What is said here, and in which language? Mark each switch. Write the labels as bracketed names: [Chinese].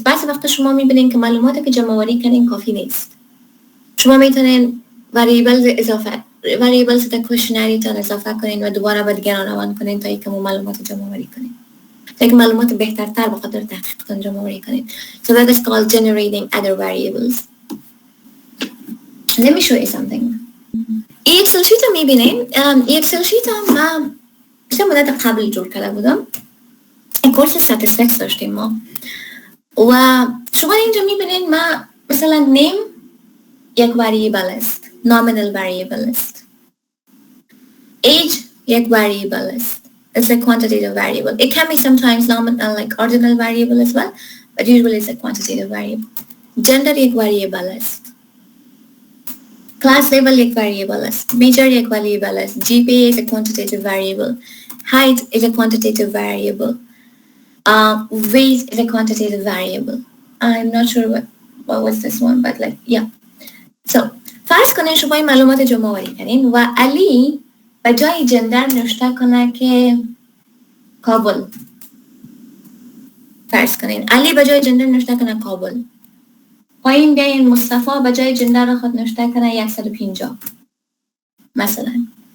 [Persian] بعضی وقتا شما میبینین که معلوماتی که جمع آوری کردین کافی نیست. شما میتونین variables در کوشنری تان اضافه کنین و دوباره به دیگران روان کنین تا اینکه معلومات جمع آوری کنین. تا اینکه معلومات بهترتر به خاطر تحقیقتان جمع آوری کنین. [English] So that is called generating other variables. Let me show you something. [Persian] این اکسل شیت رو میبینین. این اکسل شیت هم من مدت قبل جور کرده بودم. این کورس statistics داشتیم ما و شما اینجا میبینین ما مثلا name یک variable است، nominal variable است. age یک variable است. [English] It's a quantitative variable. It can be sometimes nominal like ordinal variable as well, but usually it's a quantitative variable. [Persian] Gender یک variable است. Class level یک variable است. Major یک variable است. [English] GPA is a quantitative variable. Height is a quantitative variable. Weight is a quantitative variable. I'm not sure what was this one, but like, yeah. [Persian] So, فرض کنین شما این معلومات جمع آوری کردین و علی به جای جندر نوشته کنه که کابل. فرض کنین علی به جای جندر نوشته کنه کابل. پایین بیاین مصطفی به جای جندر خود نوشته کنه 150 مثلا.